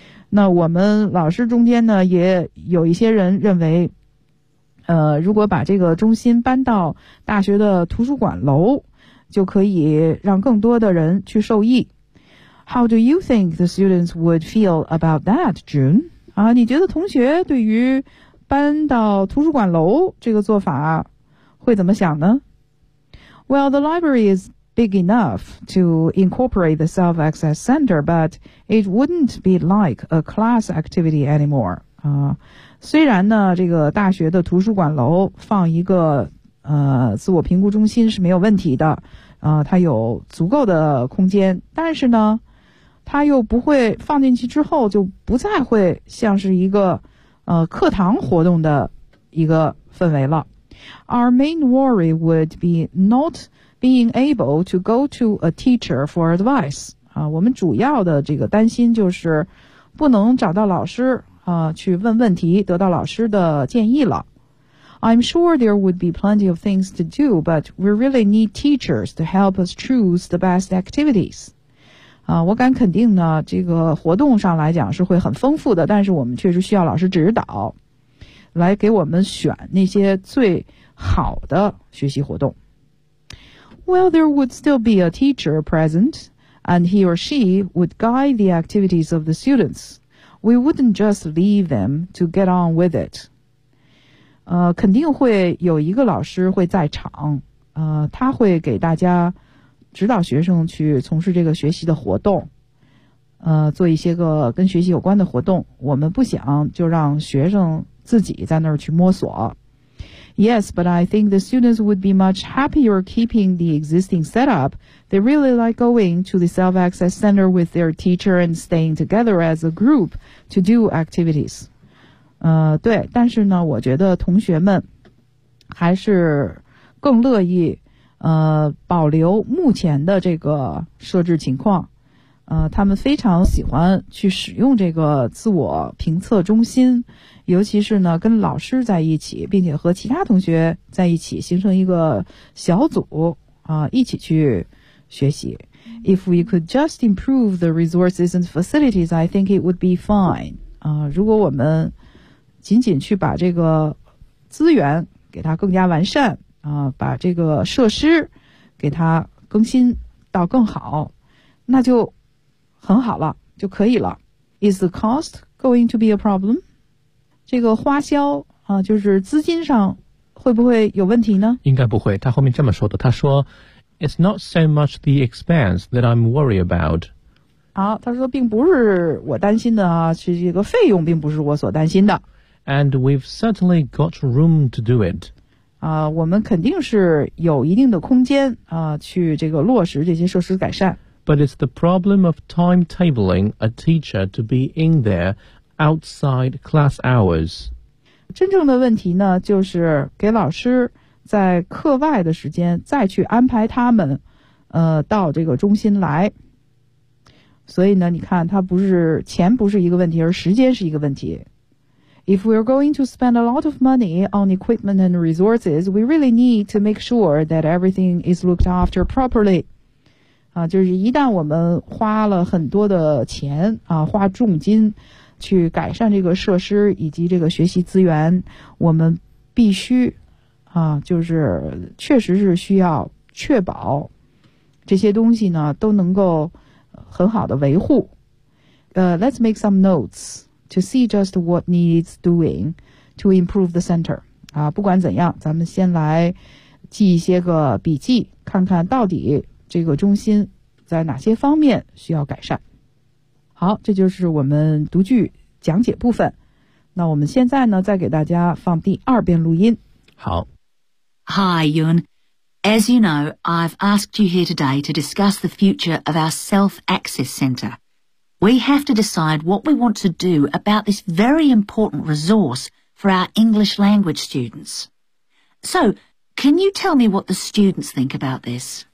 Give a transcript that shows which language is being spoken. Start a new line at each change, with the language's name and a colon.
Chinese: 那我们老师中间呢也有一些人认为如果把这个中心搬到大学的图书馆楼，就可以让更多的人去受益。
English: How do you think the students would feel about that, June?
Chinese: 啊，你觉得同学对于搬到图书馆楼这个做法会怎么想呢？
English: Well, the library is big enough to incorporate the self-access center, but it wouldn't be like a class activity anymore.
Chinese: 啊，虽然呢，这个大学的图书馆楼放一个自我评估中心是没有问题的，它有足够的空间，但是呢，它又不会放进去之后就不再会像是一个课堂活动的一个氛围了。
English: Our main worry would be not being able to go to a teacher for advice.
Chinese: 啊，我们主要的这个担心就是不能找到老师去问问题，得到老师的建议了。
English: I'm sure there would be plenty of things to do, but we really need teachers to help us choose the best activities.
Chinese: 啊，我敢肯定呢，这个活动上来讲是会很丰富的，但是我们确实需要老师指导，来给我们选那些最好的学习活动。
English: Well, there would still be a teacher present, and he or she would guide the activities of the students. We wouldn't just leave them to get on with it.
Chinese: 肯定会有一个老师会在场，他会给大家指导学生去从事这个学习的活动，做一些个跟学习有关的活动。我们不想就让学生自己在那儿去摸索。
English: Yes, but I think the students would be much happier keeping the existing setup. They really like going to the self-access center with their teacher and staying together as a group to do activities.
Chinese: 对，但是呢，我觉得同学们还是更乐意保留目前的这个设置情况，他们非常喜欢去使用这个自我评测中心，尤其是呢跟老师在一起，并且和其他同学在一起形成一个小组一起去学习。
English: If we could just improve the resources and facilities, I think it would be fine.
Chinese: 如果我们仅仅去把这个资源给它更加完善把这个设施给它更新到更好，那就很好了，就可以了。
English: Is the cost going to be a problem?
Chinese: 这个花销就是资金上会不会有问题呢？应该不会，他后面这么说的，他说
English: It's not so much the expense that I'm worried about.
Chinese: 好，他说并不是我担心的是这个费用并不是我所担心的。
English: And we've certainly got room to do it.
Chinese: 我们肯定是有一定的空间去这个落实这些设施改善。
English: But it's the problem of timetabling a teacher to be in there outside class hours.
Chinese: 真正的问题呢，就是给老师在课外的时间再去安排他们到这个中心来。所以呢，你看，它不是钱不是一个问题，而时间是一个问题。
English: If we're going to spend a lot of money on equipment and resources, we really need to make sure that everything is looked after properly.
Chinese: 就是一旦我们花了很多的钱花重金去改善这个设施以及这个学习资源，我们必须就是确实是需要确保这些东西呢都能够很好的维护。
English: Let's make some notes. To see just what needs doing to improve the center.
Chinese: 不管怎样，咱们先来记一些个笔记，看看到底这个中心在哪些方面需要改善。好，这就是我们读句讲解部分。那我们现在呢，再给大家放第二遍录音。好。
English: Hi, Yun. As you know, I've asked you here today to discuss the future of our self-access center. We have to decide what we want to do about this very important resource for our English language students. So, can you tell me what the students think about this?